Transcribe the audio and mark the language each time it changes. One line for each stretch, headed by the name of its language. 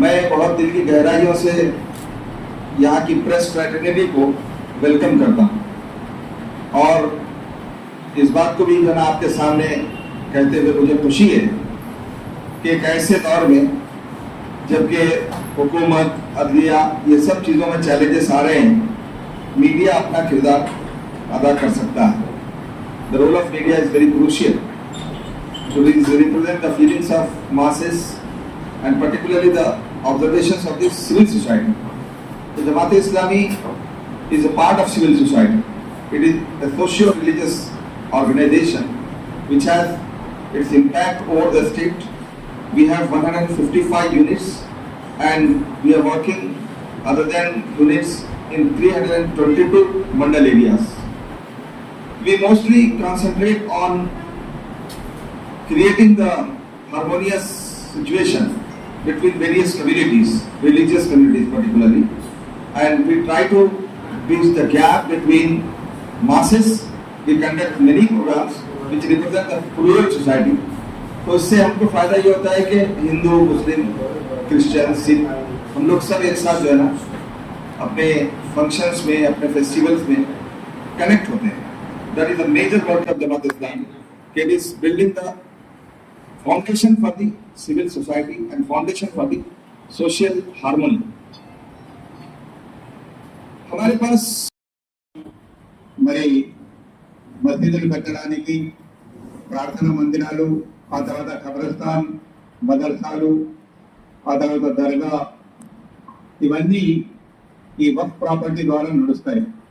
Hindi: मैं बहुत दिल की गहराइयों से यहाँ की प्रेस फ्रेटर्निटी को वेलकम करता हूँ और इस बात को भी जो ना आपके सामने कहते हुए मुझे खुशी है कि एक ऐसे दौर में जबकि हुकूमत, अदलिया, ये सब चीज़ों में चैलेंजेस आ रहे हैं, मीडिया अपना किरदार अदा कर सकता है।
English: The role of media is very crucial to represent the feelings of masses and particularly the observations of the civil society. The Jamaat Islami is a part of civil society. It is a socio-religious organization which has its impact over the state. We have 155 units and we are working other than units in 322 mandal areas. We mostly concentrate on creating the harmonious situation between various communities, religious communities particularly, and we try to bridge the gap between masses. We conduct many programs which represent the plural society.
Hindi: तो इससे हमको फायदा ये होता है कि हिंदू, मुस्लिम, Christian, Sikh हम लोग सब एक साथ जो है ना अपने फंक्शंस में, अपने फेस्टिवल्स में कनेक्ट होते हैं।
English: That is the major work of Jamaat Islam. It is building the foundation for the civil society and foundation for the social harmony.
Hindi: हमारे पास
Telugu: మరి మసీదులు కట్టడానికి, ప్రార్థనా మందిరాలు, ఆ తర్వాత ఖబరస్థాన్, మదర్సాలు, ఆ తర్వాత దర్గా, ఇవన్నీ ఈ వక్ఫ్ ప్రాపర్టీ ద్వారా నడుస్తాయి.